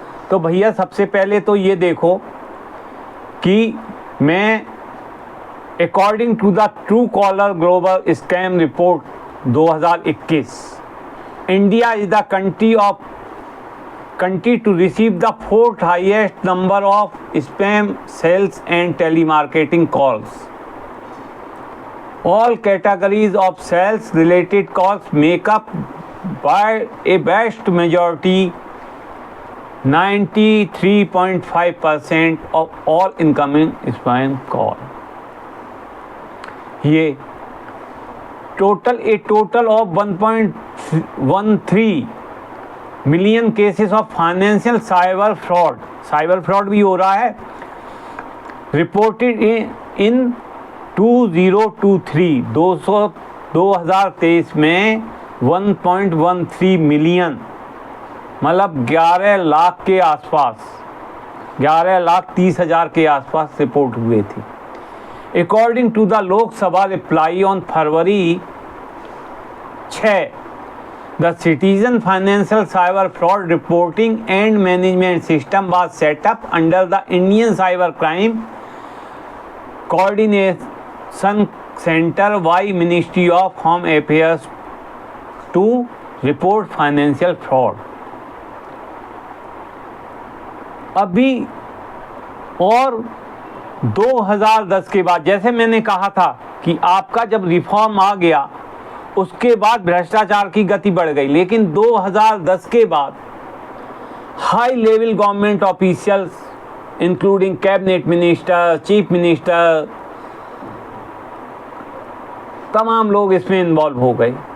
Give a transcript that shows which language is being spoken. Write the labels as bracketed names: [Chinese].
[English] तो भैया सबसे पहले तो ये देखो कि मैं according to the Truecaller global scam report 2021, India is the country to receive the fourth highest number of spam sales and telemarketing calls. All categories of sales related calls make up by a vast majority, 93.5% of all incoming spam call. [Hindi] ये total of 1.13 million cases of financial cyber fraud भी हो रहा है, reported in 2023 में 1.13 million, मतलब 11 लाख के आसपास, 11,30,000 के आसपास रिपोर्ट हुए थे। [English] According to the Lok Sabha reply on February 6, the Citizen Financial Cyber Fraud Reporting and Management System was set up under the Indian Cyber Crime Coordination Center by Ministry of Home Affairs to report financial fraud. [Hindi] अभी और 2010 के बाद, जैसे मैंने कहा था कि आपका जब रिफॉर्म आ गया उसके बाद भ्रष्टाचार की गति बढ़ गई, लेकिन 2010 के बाद high level government officials including cabinet minister, chief minister, तमाम लोग इसमें इन्वॉल्व हो गए।